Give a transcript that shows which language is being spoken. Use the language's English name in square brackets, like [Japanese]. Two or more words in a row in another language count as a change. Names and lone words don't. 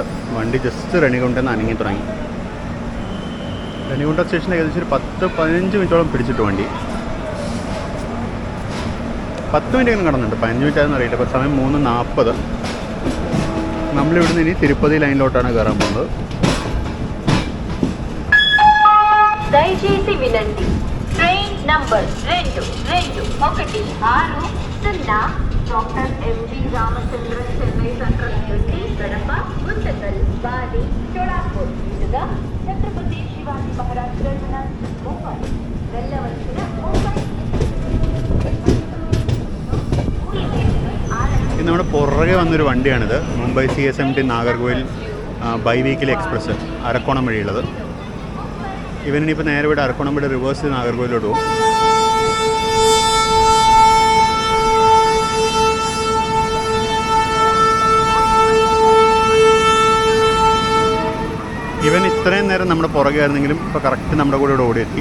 [Malayalam] വണ്ടി ജസ്റ്റ് റെണികുണ്ടെന്ന് അനങ്ങി തുടങ്ങി. റെണികുണ്ട സ്റ്റേഷനിൽ ഏകദേശം ഒരു 10-15 മിനിറ്റോളം പിടിച്ചിട്ട് വണ്ടി. 10 മിനിറ്റ് എങ്ങനെ കടന്നുണ്ട്, 15 മിനിറ്റ് ആണെന്ന് അറിയില്ല. ഇപ്പോൾ സമയം 3:40. നമ്മളിവിടുന്ന് ഇനി തിരുപ്പതി ലൈനിലോട്ടാണ് കയറാൻ പോകുന്നത്. [Telugu] దయచేసి వినండి, [English] train number [Telugu] 22160 డాక్టర్ ఎంవి రామచంద్రన్ చెన్నై సెంట్రల్ నుండి గడప, గుంతకల్, బాలి, చోళాపూర్ మీదుగా ఛత్రపతి శివాజీ మహారాజ్ టెర్మినల్ ముంబై వెళ్ళవలసిన ముంబై. [Malayalam] ഇത് നമ്മുടെ പുറകെ വന്നൊരു വണ്ടിയാണിത്. മുംബൈ CSMT നാഗർകോവിൽ [English] bi weekly express [Malayalam] അരക്കോണം വഴിയുള്ളത്. ഇവനിപ്പോൾ നേരെ ഇവിടെ അരക്കോണം വഴി റിവേഴ്സ് ചെയ്ത് നാഗർകോവിലോട്ട് പോകും. ഇവൻ ഇത്രയും നേരം നമ്മുടെ പുറകെ ആയിരുന്നെങ്കിലും ഇപ്പോൾ കറക്റ്റ് നമ്മുടെ കൂടെ ഇവിടെ ഓടിയെത്തി.